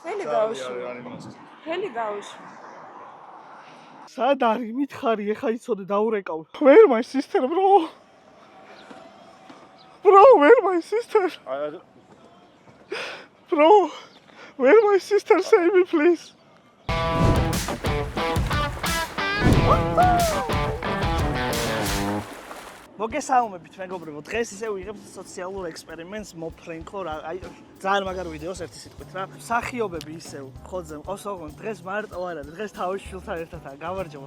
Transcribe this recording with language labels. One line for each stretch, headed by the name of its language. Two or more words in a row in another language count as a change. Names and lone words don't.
Georgian: ხელი გავიშვი. სად არის მითხარი ეხა იცოდე დაურეკავ.
English: Where my sister bro? Bro, where my sister? Bro, where my sister? Save me please.
Georgian: მოგესალმებით მეგობრებო, დღეს ისე ვიღებთ სოციალურ ექსპერიმენტს მოფრენკო რა, აი ძალიან მაგარ ვიდეოს ერთი სიტყვით რა. მსახიობები ისევ ხოძე მყავს ოღონდ დღეს მარტო არა, დღეს თავის შვილთან ერთადაა, გამარჯობა.